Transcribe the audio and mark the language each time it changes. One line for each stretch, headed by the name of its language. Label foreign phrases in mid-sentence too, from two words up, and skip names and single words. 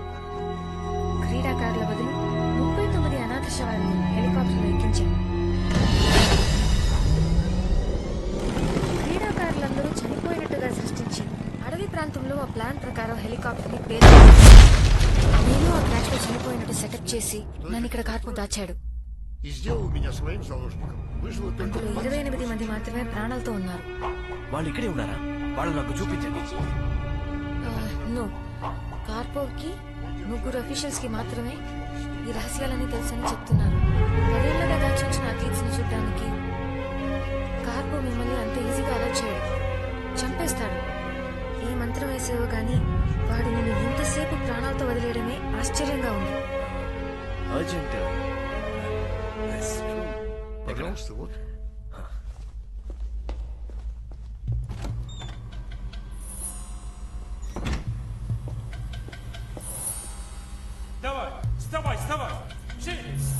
Telugu: క్రీడాకారుల బదులు 39 అనాథ శవాలను హెలికాప్టర్లో ఎక్కించాను. క్రీడాకారులందరూ చనిపోయినట్టుగా సృష్టించి అడవి ప్రాంతంలో ఆ ప్లాన్ ప్రకారం హెలికాప్టర్ ని పేరు నేను ఆ క్రాష్ లో చనిపోయినట్టు సెటప్ చేసి నన్ను ఇక్కడ కార్పు దాచాడు.
Russian: И сделал меня своим заложником. Выжило только
Telugu: అందులో 28 మంది మాత్రమే ప్రాణాలతో ఉన్నారు. వాళ్ళు ఇక్కడే ఉన్నారా వాళ్ళు నాకు చూపించండి నో, కార్పోకి 3 అఫీషియల్స్ కి మాత్రమే ఈ రహస్యాలన్నీ తెలుసని చెప్తున్నారు. పదేళ్లగా దాచుంచిన అథ్లీట్స్ ని చూడడానికి కార్పో మిమ్మల్ని అంత ఈజీగా అలర్ట్ చేయడు, చంపేస్తాడు. ఏ మంత్రం వేసేవో గాని వాడు నిన్ను ఇంతసేపు ప్రాణాలతో వదిలేయడమే ఆశ్చర్యంగా ఉంది. అర్జెంట్
Russian: Пожалуйста, вот. Давай, вставай, вставай! Живи!